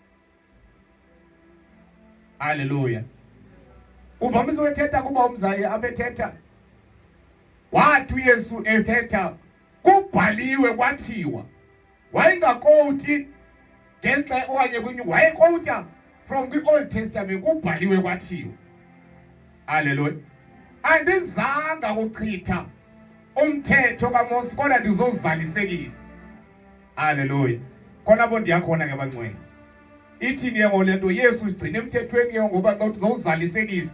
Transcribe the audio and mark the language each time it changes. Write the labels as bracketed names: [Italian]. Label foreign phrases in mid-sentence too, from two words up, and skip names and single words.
[Xhosa] Haleluya. Uvamise ukuthetha kuba umzali abethetha wathi uYesu ethetha kubhaliwe kwathiwa wayengakoti ngenxa okanye kunye wayekota from kwi-Old Testament kubhaliwe kwathiwa. Haleluya. Andizanga kuchitha umthetho kaMose kodwa ndizowuzalisekisa. Haleluya. Khona bo ndiyakhona ke bangcwele. Ithini ke ngolento Yesu sigcine emthethweni ke ngoba xa uzawuzalisekisa.